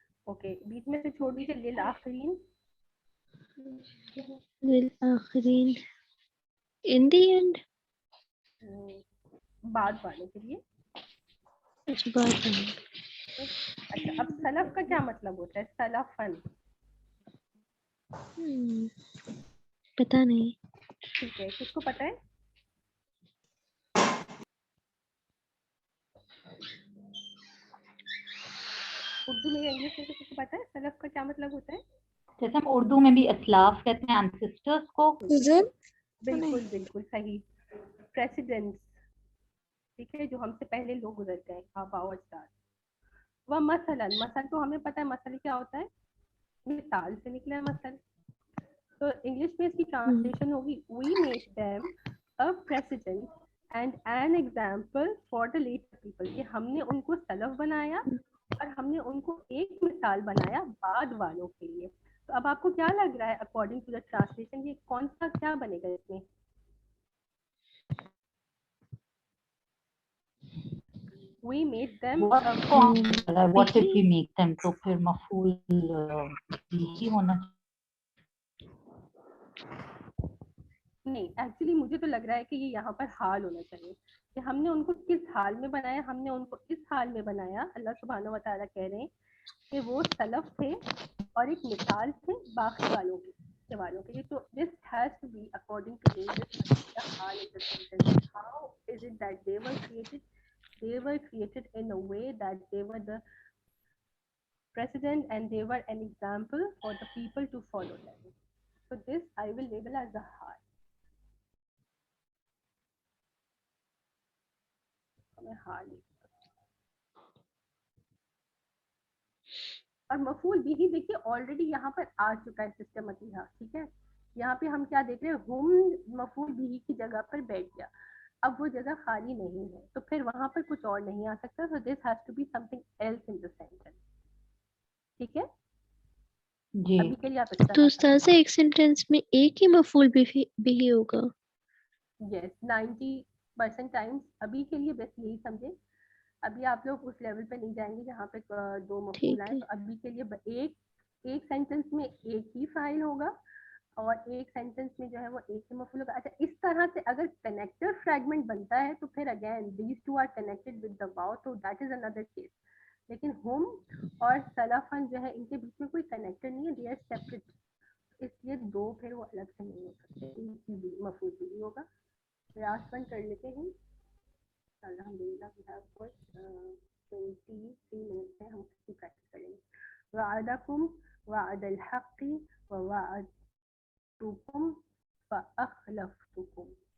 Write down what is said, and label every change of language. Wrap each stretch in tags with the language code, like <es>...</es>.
<ur>Okay, بیچ میں سے چھوڑ دیجیے للآخرین.</ur> <en>للآخرین in the end.</en> <ur>بعد والوں کے لیے. اچھا بات ہے. اچھا, اب سلف کا کیا مطلب ہوتا ہے؟ سلفن. پتہ نہیں. ٹھیک ہے, کس کو پتہ ہے؟ اردو میں یا انگلش میں کسی کو پتہ ہے سلف کا کیا مطلب ہوتا ہے؟ جیسے ہم اردو میں بھی اسلاف کہتے ہیں انسسٹرز کو. بالکل بالکل صحیح. پریسیڈنٹس, ٹھیک ہے, جو ہم سے پہلے لوگ گزر گئے, آباء و اجداد. وہ مثلاً, مثل تو ہمیں پتہ ہے مثل کیا ہوتا ہے, مثال سے نکلا ہے مثل. تو انگلش میں اس کی ٹرانسلیشن ہوگی</ur> <en>we made them a precedent and an example for the later people.</en> <ur>کہ ہم نے ان کو سلف بنایا اور ہم نے ان کو ایک مثال بنایا بعد والوں کے لیے. تو اب آپ کو کیا لگ رہا ہے اکارڈنگ ٹو دا ٹرانسلیشن یہ کون سا کیا بنے گا اس میں؟</ur> <en>We made them what did we make them,</en> <ur>تو پھر مفعول بھی ہونا. نہیں, ایکچولی مجھے تو لگ رہا ہے کہ یہ یہاں پر حال ہونا چاہیے کہ ہم نے ان کو کس حال میں بنایا. ہم نے ان کو اس حال میں بنایا. اللہ سبحانہ و تعالیٰ کہہ رہے ہیں کہ وہ سلف تھے اور ایک مثال تھے باقی والوں کے لیے. تو</ur> <en>this has to be according to English the</en> <ur>حال in the sentence.</ur> <en>How is it that they were created? They were created in a way that they were the precedent and they were an example for the people to follow them. So this I will label as the حال.</en> <ur>اور مفعول بھی دیکھیے already یہاں پر آ چکا ہے سسٹمٹیکلی. ٹھیک ہے, یہاں پہ ہم کیا دیکھ رہے ہیں, ہم مفعول بھی کی جگہ پر بیٹھ گیا. اب وہ جگہ خالی نہیں ہے تو پھر وہاں پر کچھ اور نہیں آ سکتا.</ur> <en>So this has to be something else in the sentence.</en> <ur>ٹھیک ہے, ابھی کے لیے آپ اس تو طرح استاذہ ایک سینٹینس میں ایک ہی مفعول بھی ہوگا. یس 90% ٹائمس ابھی کے لیے بس یہی سمجھے. ابھی آپ لوگ اس لیول پہ نہیں جائیں گے جہاں پہ دو مفعول آئے. تو ابھی کے لیے ایک سینٹینس میں ایک ہی فاعل ہوگا اور ایک سینٹینس میں جو ہے وہ ایک ہی مفعول ہوگا. اچھا, اس طرح سے اگر کنیکٹر فریگمنٹ بنتا ہے تو پھر</ur> <en>Again these two are connected with the واو, تو that is under case.</en> <ur>لیکن ہم اور سلفن جو ہے ان کے بیچ میں کوئی کنیکٹر نہیں ہے,</ur> <en>They are separate.</en> <ur>اس لیے دو پھر وہ الگ سے نہیں ہو سکتے. مفعول بھی ہوگا. لاسٹ ون کر لیتے ہیں. الحمدللہ</ur> <en>we have got 23 minutes</en> <ur>ہے, ہم اس کی پریکٹس کریں گے.</ur> <ar>وعدکم وعد الحق ووعدتکم فاخلفتکم.</ar>